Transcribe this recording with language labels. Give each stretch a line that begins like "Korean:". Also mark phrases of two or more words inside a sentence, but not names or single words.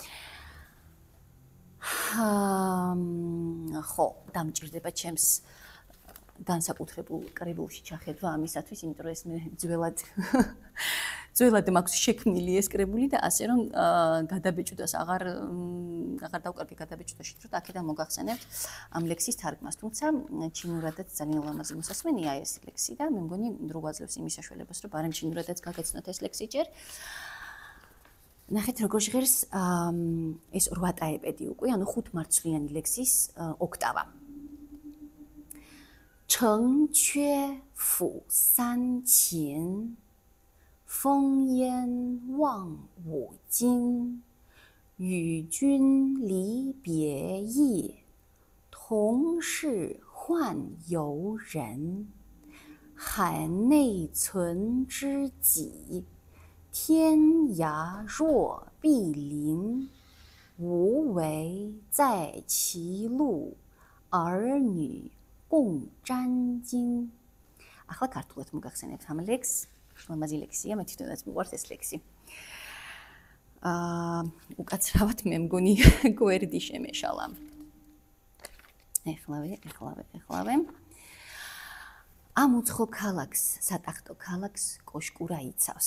Georgian: ხო, დამჭირდება ჩემს განსაკუთრებულ კრებულში ჩახედვა ამისათვის, იმიტომ რომ ეს მე ძველად მაქვს შექმნილი ეს კრებული და ასე რომ გადაბეჭდას აღარ დავკარგე გადაბეჭდაში, რომ აქედან მოგახსენებთ ამ ლექსის თარგმნას. თუმცა ჩინურადაც ძალიან ლამაზი მოსასმენია ეს ლექსი და მე მგონი დრო გვაძლევს იმის საშუალებას, რომ ბარემ ჩინურადაც გაგეცნოთ ეს ლექსი ჯერ. ნახეთ როგორ ჟღერს ეს 8 ტაეპედი უკვე, ანუ 5 მარცვლიანი ლექსის ოქტავა.
Chinese: 城阙辅三秦 风烟望五津，与君离别意，同是宦游人。海内存知己，天涯若比邻。无为在歧路，儿女共沾巾.
Georgian: ახლა ქართულად მოგახსენებთ ამ ლექსს. ლამაზი ლექსია, მე თვითონაც მიყვარს ეს ლექსი. უკაცრავად მე მგონი გვერდი შემეშალა. ეხლავე. ამ უცხო ქალაქს, სატახტო ქალაქს კოშკურა იცავს.